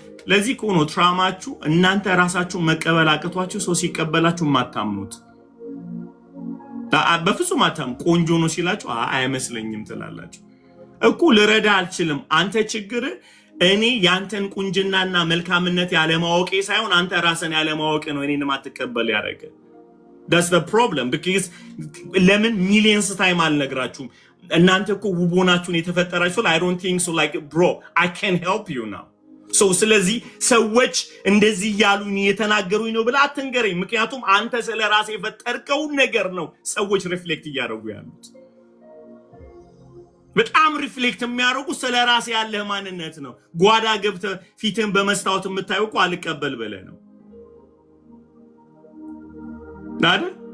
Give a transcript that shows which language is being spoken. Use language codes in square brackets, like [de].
[am] ለዚህ ኮኖ ትራማችሁ እናንተ ራሳችሁ መቀበል አቅቷችሁ ሰው ሲቀበላችሁ ማታምኑት። በፍጹም አታም ቆንጆ ነው ሲላችሁ አይመስለኝም ትላላችሁ እኮ። ልረዳ አልችልም። አንተ ችግር እኔ ያንተን ቁንጅናና መልካምነት ያለማወቄ ሳይሆን አንተ ራስን ያለማወቅ ነው እኔን ማትቀበል ያደረገ። [en] that's the problem because [am] ለምን ሚሊየንስ ታይም አልነግራችሁም? እናንተ እኮ ውቦናችሁን የተፈጠራችሁ [en] I don't think so like bro I can help you now. [am] so ስለዚህ ሰዎች እንደዚህ ያሉኝ የተናገሩኝ ነው ብላ አትንገረኝ። ምክንያቱም አንተ ስለራስህ የፈጠርከው ነገር ነው ሰዎች ሪፍሌክት እያደረጉ ያሉት። በጣም ሪፍሌክት የሚያደርጉ ስለራስ ያለህ ማንነት ነው። ጓዳ ገብተህ ፊትን በመስታወት የምታየው እኮ አልቀበል ብለህ ነው አይደል?